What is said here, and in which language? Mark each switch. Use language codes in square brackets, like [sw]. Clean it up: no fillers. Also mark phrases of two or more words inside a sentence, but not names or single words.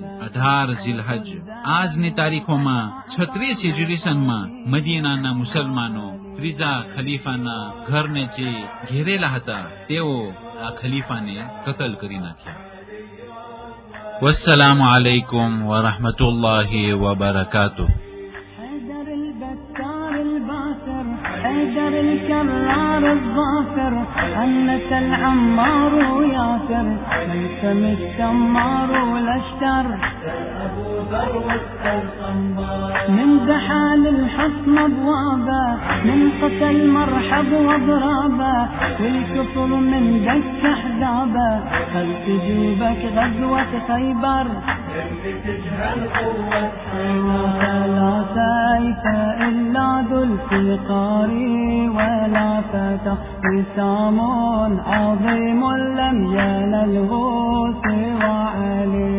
[gu] 18 ઝિલહજ આજની તારીખોમાં 36 હિજરી સનમાં મદીનાના મુસલમાનો ત્રીજા ખલીફાના ઘરને જે ઘેરેલા હતા તેઓ આ ખલીફાને કતલ કરી નાખ્યા. [ar] والسلام عليكم ورحمة الله وبركاته. حيدر الكرار الظافر أنت العمار ياسر ميسم الشمار والأشتر أبو ذروة الصنبار من زحال الحصن أبوابا من قتل مرحب وضرابا والكفر من دك أحزابا خل تجيبك غزوة خيبر تجهل قوة لا سيف إلا ذو الفقار ولا فتى وسام عظيم لم ينله سوى علي.